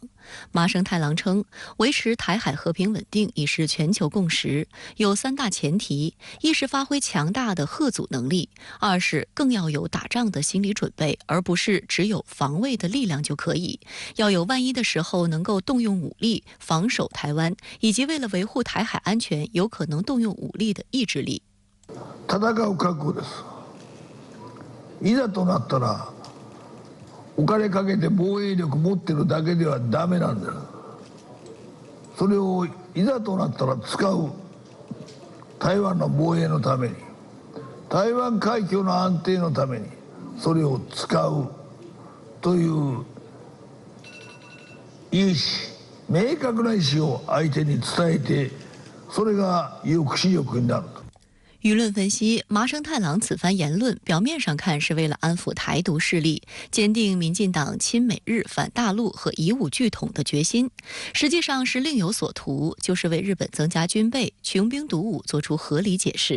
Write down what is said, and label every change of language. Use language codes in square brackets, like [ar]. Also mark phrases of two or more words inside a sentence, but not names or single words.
[zh] 麻生太郎称，维持台海和平稳定已是全球共识，有3大前提：一是发挥强大的嚇阻能力；二是更要有打仗的心理准备，而不是只有防卫的力量就可以。要有万一的时候能够动用武力防守台湾，以及为了维护台海安全有可能动用武力的意志力。 [ja] 戦う覚悟です。いざとなったらお金かけて防衛力持ってるだけではダメなんだ。それをいざとなったら使う。台湾の防衛のために、台湾海峡の安定のためにそれを使うという意思、明確な意思を相手に伝えて、それが抑止力になると。 [zh] 舆论分析，麻生太郎此番言论表面上看是为了安抚台独势力，坚定民进党亲美日、反大陆和以武拒统的决心，实际上是另有所图，就是为日本增加军备、穷兵黩武做出合理解释。